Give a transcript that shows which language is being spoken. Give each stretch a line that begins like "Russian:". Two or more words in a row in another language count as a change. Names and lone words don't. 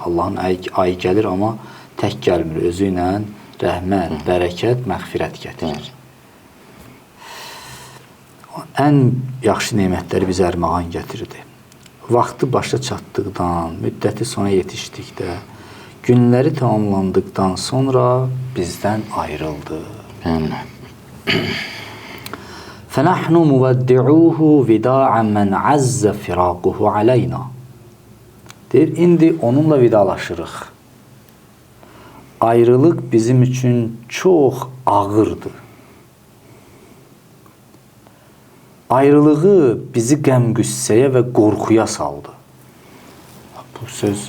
Azerbaijani: Allahın ayı gəlir, amma tək gəlmir. Özü ilə rəhmət, bərəkət, məğfirət gətirir. Ən yaxşı nemətləri bizə ərmağan gətirdi. Vaxtı başa çatdıqdan, müddəti sona yetişdikdə, günləri tamamlandıqdan sonra bizdən ayrıldı. Bəli.
Arabic: فَنَحْنُ مُوَدِّعُوهُ وِدَاعًا مَنْ عَزَّ فِرَاقُهُ عَلَيْنَا.
Azerbaijani: Deyir, indi onunla vidalaşırıq. Ayrılıq bizim üçün çox ağırdır. Ayrılığı bizi qəm-qüssəyə və qorxuya saldı. Bu söz